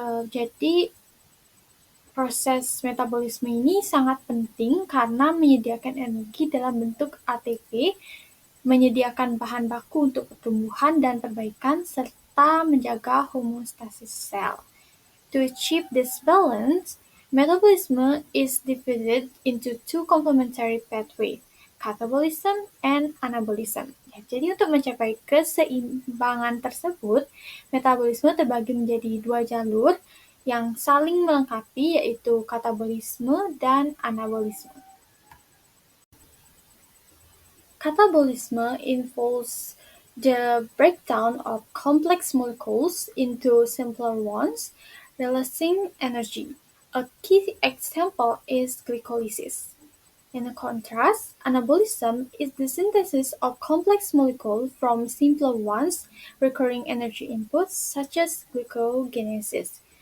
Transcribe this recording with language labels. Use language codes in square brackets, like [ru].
[id] Jadi proses metabolisme ini sangat penting karena menyediakan energi dalam bentuk ATP, menyediakan bahan baku untuk pertumbuhan dan perbaikan, serta menjaga homeostasis sel. [en] To achieve this balance, metabolism is divided into two complementary pathways, catabolism and anabolism. [id] Jadi untuk mencapai keseimbangan tersebut, metabolisme terbagi menjadi dua jalur yang saling melengkapi, yaitu katabolisme dan anabolisme. [en] Catabolism involves the breakdown of complex molecules into simpler ones, releasing energy. A key example is glycolysis. In contrast, anabolism is the synthesis of complex molecules from simpler ones, requiring energy inputs such as glucogenesis.